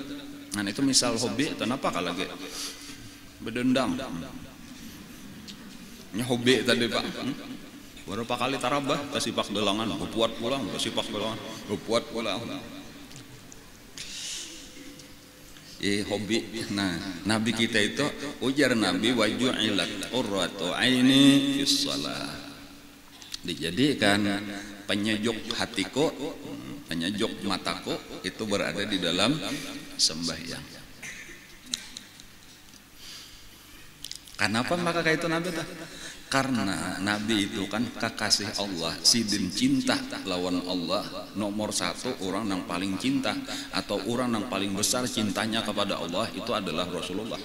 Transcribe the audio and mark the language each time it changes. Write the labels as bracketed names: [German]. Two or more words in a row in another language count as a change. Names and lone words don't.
[Banjar] Nah itu misal hobi kenapa kalau lagi bedendang. Nya hobi tadi Pak. Berapa kali tarabah kasipak delangan, buat pulang, kasipak delangan, buat pulang. hobi. Nah, Nabi kita itu ujar Nabi [Arabic] wa ju'ilat qurratu aini fis shalah. [Indonesian] Dijadikan penyejuk hatiku, penyejuk mataku itu berada di dalam sembahyang. [Banjar] Kenapa maka kayak itu Nabi tah? Karena Nabi itu kan kekasih Allah, sidin cinta lawan Allah, nomor satu orang yang paling cinta atau orang yang paling besar cintanya kepada Allah itu adalah Rasulullah.